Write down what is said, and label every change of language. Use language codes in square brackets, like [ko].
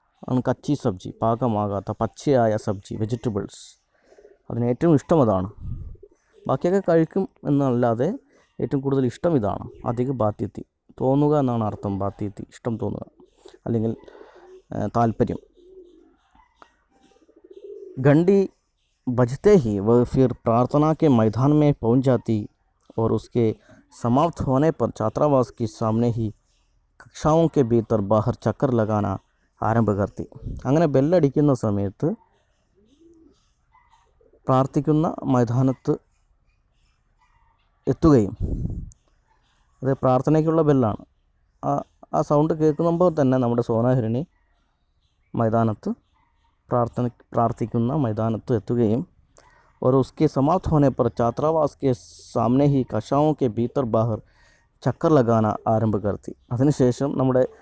[ml] ആണ് കച്ചി സബ്ജി, പാകമാകാത്ത പച്ചയായ സബ്ജി, വെജിറ്റബിൾസ്, അതിന് ഏറ്റവും ഇഷ്ടം അതാണ്. ബാക്കിയൊക്കെ കഴിക്കും എന്നല്ലാതെ ഏറ്റവും കൂടുതൽ ഇഷ്ടം ഇതാണ്. അധിക ബാത്യത്തി, തോന്നുക എന്നാണ് അർത്ഥം. ബാത്യത്തി ഇഷ്ടം തോന്നുക അല്ലെങ്കിൽ താല്പര്യം. [hi] घंटी बजते ही वह फिर प्रार्थना के मैदान में पहुंच जाती और उसके समाप्त होने पर छात्रावास के सामने ही कक्षाओं के भीतर बाहर चक्कर लगाना आरंभ करती. [ml] അങ്ങനെ ബെല്ലടിക്കുന്ന സമയത്ത് പ്രാർത്ഥിക്കുന്ന മൈതാനത്ത് എത്തുകയും, അത് പ്രാർത്ഥനയ്ക്കുള്ള ബെല്ലാണ്, ആ സൗണ്ട് കേൾക്കുമ്പോൾ തന്നെ നമ്മുടെ സോനഹിരണി മൈതാനത്ത് പ്രാർത്ഥിക്കുന്ന മൈതാനത്ത് എത്തുകയും [hi] और उसके समाप्त होने पर छात्रावास के सामने ही कक्षाओं के भीतर बाहर ചക്കർ ലഗാന ആരംഭ കർത്തി. [ml] അതിനുശേഷം നമ്മുടെ